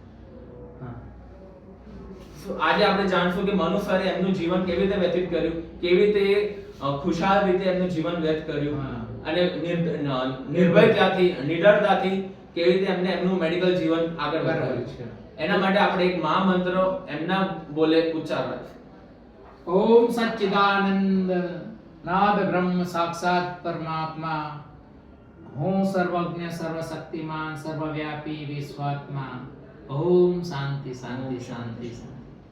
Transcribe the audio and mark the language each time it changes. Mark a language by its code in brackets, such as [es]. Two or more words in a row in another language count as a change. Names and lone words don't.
[gu] આજે આપણે જાણશું કે મનુ સરે એમનું જીવન કેવી રીતે વ્યતીત કર્યું, કેવી રીતે ખુશાલ રીતે એમનું જીવન વ્યર્થ કર્યું અને નિર્ભયતાથી, નિડરતાથી કેવી રીતે એમને એમનું મેડિકલ જીવન આગળ વધાર્યું છે. એના માટે આપણે એક મહામંત્ર એમના બોલે ઉચ્ચારવા છે. [hi] ओम सच्चिदानंद नाद ब्रह्म साक्षात परमात्मा हूँ सर्वज्ञ सर्वशक्तिमान सर्वव्यापी विश्वात्मा. [sa] ओम शांति शांति शांति शांति.